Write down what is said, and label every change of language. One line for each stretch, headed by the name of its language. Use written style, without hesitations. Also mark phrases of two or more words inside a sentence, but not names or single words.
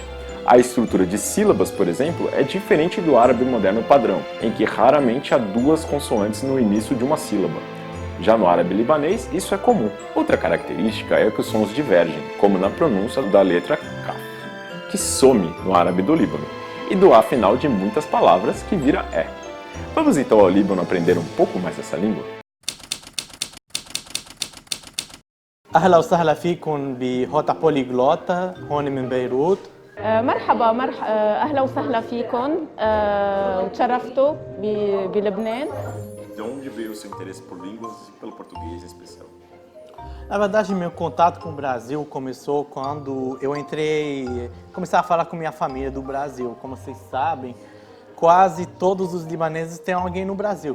Portuguese: A estrutura de sílabas, por exemplo, é diferente do árabe moderno padrão, em que raramente há duas consoantes no início de uma sílaba. Já no árabe libanês, isso é comum. Outra característica é que os sons divergem, como na pronúncia da letra Kaf. que some no árabe do Líbano, e do A final de muitas palavras, que vira é. Vamos então ao Líbano aprender um pouco mais essa língua?
Arabic: أهلا وسهلا فيكم بهوتا بوليغلوتا هون من بيروت. مرحبا أهلا وسهلا فيكم وتشرفتوا بلبنان.
Portuguese: De onde veio o seu interesse por línguas e pelo português em especial? Na verdade, meu contato com o Brasil começou quando eu comecei a falar com minha família do Brasil. Como vocês sabem, quase todos os libaneses têm alguém no Brasil.